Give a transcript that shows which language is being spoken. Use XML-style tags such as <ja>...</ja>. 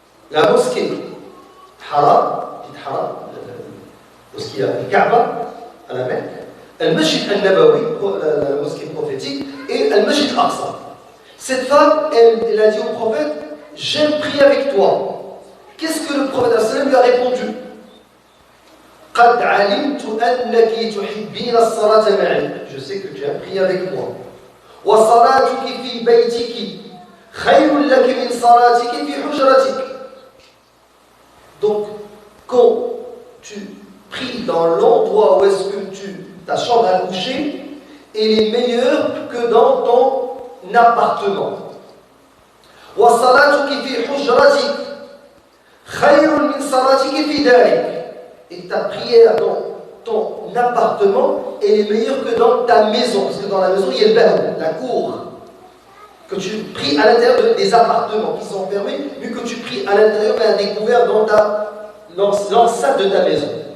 <fr>La mosquée Haram, Haram, la mosquée al-Kaaba, à la Mecque, le Masjid al-Nabawi, la mosquée prophétique, et le Masjid al-Aqsa. Cette femme, elle a dit au prophète, j'aime prier avec toi. Qu'est-ce que le prophète lui a répondu?</fr> <ar>قد علمت أنك تحبين الصلاة معي.</ar> <fr>Je sais que tu aimes prier avec moi.</fr> <ar>وصلاتك في بيتك خير لك من صلاتك في حجرتك.</ar> <fr>Donc, quand tu pries dans l'endroit où est-ce que ta chambre à coucher, elle est meilleure que dans ton appartement.</fr> <ar>وصلاتك في حجرتك خير من صلاتك في دارك.</ar> <fr>Et ta prière dans ton appartement, elle est meilleure que dans ta maison. Parce que dans la maison, il y a le bain, la cour. Que tu pries à l'intérieur des appartements qui sont fermés, mieux que tu pries à l'intérieur, mais à découvert dans l'enceinte de ta maison.</fr>